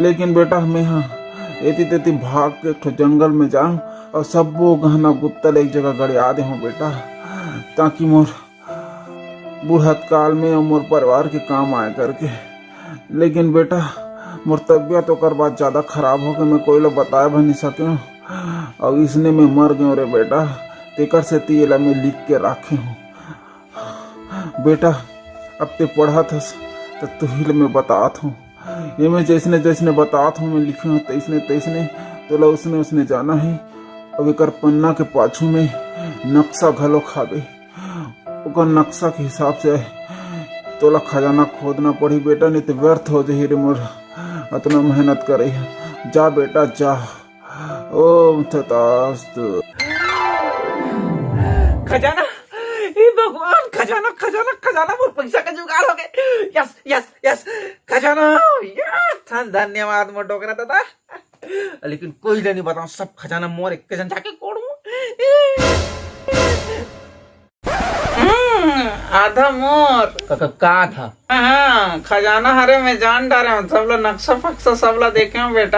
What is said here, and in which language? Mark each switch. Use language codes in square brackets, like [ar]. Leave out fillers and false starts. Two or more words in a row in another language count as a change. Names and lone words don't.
[hne] लेकिन बेटा मैं एती तेती भाग के एक जंगल में जाऊं और सबो गहना गुत्ता एक जगह गड़िया दे हूँ बेटा, ताकि मोर बुढ़त काल में और मोर परिवार के काम आए करके। लेकिन बेटा मोर तबियत ओकर बाद ज्यादा खराब हो गई, मैं कोई लोग बताए भी नहीं सके और इसने मैं मर गयो रे बेटा। तेकर से तेला में लिख के रखे हूँ बेटा। अब ते पढ़ा था तो तुहिल में बतात हूँ, ये मैं जैसने जैसने बतात हूँ मैं लिखे हूँ तैसने तैसने तो उसने उसने जाना है। अब एक पन्ना के पाछू में नक्शा घलो खाबे, ओकर नक्शा के हिसाब से तोला खजाना खोदना पड़ी बेटा, नहीं तो व्यर्थ हो जाही रे मोर इतना मेहनत करे। जा बेटा जा। [sa] ओम तथास्तु। [hne] खजाना, हे भगवान, खजाना खजाना खजाना, मोर पैसा का जुगाड़ हो गए। यस यस यस, खजाना। यस धन्यवाद मोर डोकरा दादा। लेकिन कोई नहीं बताऊं, सब खजाना मोर एक जन जाके कोड़ू। आधा मोर का था? हाँ खजाना हरे मैं जान डारे हूँ, सब लोग नक्शा फक्सा सब लोग देखे हूँ बेटा।